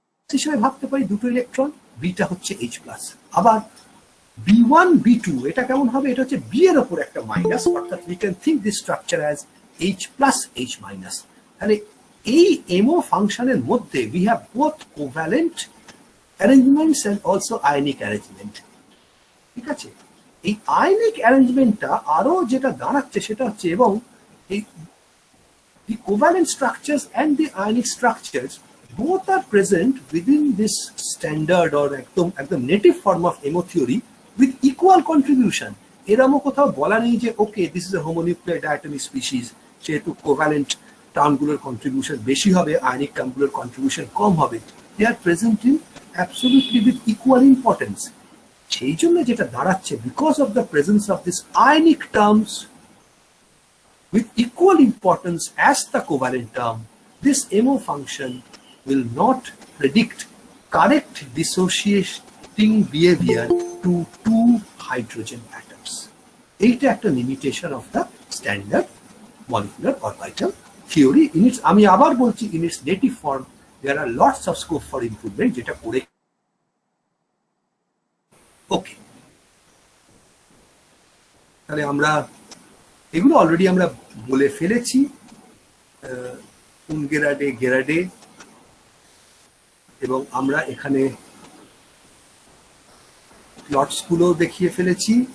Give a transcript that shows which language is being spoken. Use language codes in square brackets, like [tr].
[bn] হিসেবে ভাবতে পারি দুটো ইলেকট্রন, বিটা হচ্ছে H প্লাস। আবার বি ওয়ান বি টু এটা কেমন হবে? এটা হচ্ছে বি এর ওপর একটা মাইনাস, অর্থাৎ [en] We can think this structure as H plus H minus. [bn] তাহলে এই এমও ফাংশনের মধ্যে [en] We have both covalent arrangements and also ionic arrangement. [bn] ঠিক আছে, এই আয়নিক অ্যারেঞ্জমেন্টটা আরো যেটা দাঁড়াচ্ছে সেটা হচ্ছে, এবং এই [en] the covalent structures and the ionic structures both are present within this standard or একদম native form of MO theory with equal contribution. [bn] এরকম কোথাও বলা নেই যে [en] okay this is a homonuclear diatomic species, [bn] সেহেতু কোভ্যালেন্ট টার্মগুলোর কন্ট্রিবিউশন বেশি হবে, আয়নিক টার্মগুলোর কন্ট্রিবিউশন কম হবে। [en] They are present in absolutely with equal importance. [bn] সেই জন্য যেটা দাঁড়াচ্ছে, [en] Because of the presence of this ionic terms with equal importance as the covalent term, this MO function will not predict correct dissociating behavior to two hydrogen atoms. [bn] এইটা একটা [en] limitation of the standard molecular orbital theory. In its, [bn] আমি আবার বলছি, [en] in its native form there are lots of scope for improvement, [bn] যেটা করে ওকে। তাহলে আমরা এগুলো অলরেডি আমরা বলে ফেলেছি, উনগেরাডে গেরাডে, এবং আমরা এখানে প্লটসগুলো দেখিয়ে ফেলেছি।